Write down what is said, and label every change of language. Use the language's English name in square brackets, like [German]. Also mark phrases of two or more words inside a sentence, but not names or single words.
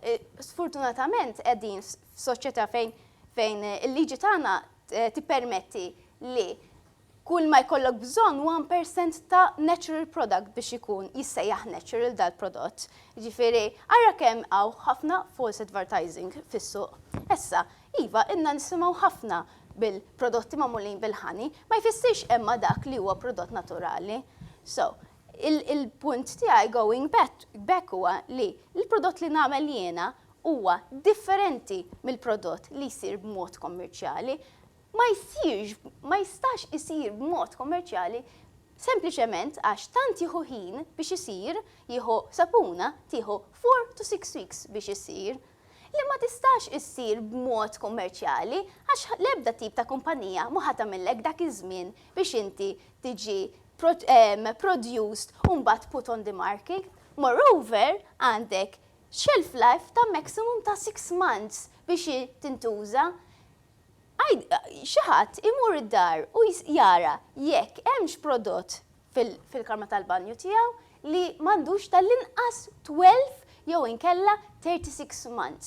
[Maltese] Sfortunatament qegħdin f'soċjetà fejn il-liġi tagħna tippermetti li kull ma jkollok bżonn 1% ta' [English] natural product [Maltese] biex ikun jissejjaħ natural dal-prodott. Ġifieri, ara kemm hawn ħafna [English] false advertising [Maltese] fis-suq. Issa, iva, inna nisimgħu ħafna bil-prodotti magħmulin bil-ħani, ma jfissirx imma dak li huwa prodott naturali. So, il-punt tiegħi [English] going back [Maltese] huwa li l-prodott li nagħmel jiena huwa differenti mill-prodott li jsir b'mod kommerċjali. Ma jistax isir b'mod kommerċjali sempliċement għax tant jieħu ħin biex isir, jieħu sapuna tieħu [English] 4 to 6 weeks [Maltese] biex isir. Li ma tistax issir b'mod kommerċjali għax l-ebda tip ta' kumpanija ma ħadd tagħmellek dak iż-żmien biex inti tiġi produced u mbagħad [English] put on the market. [Maltese] Moreover, għandek [English] shelf life [Maltese] ta' maximum ta' [English] 6 months [Maltese] biex tintuża. Xi ħadd imur id-dar u jara jekk hemmx prodott fil-karma tal-banju tiegħu li m'għandux tal-inqas 12 jew inkella [English] 36 months.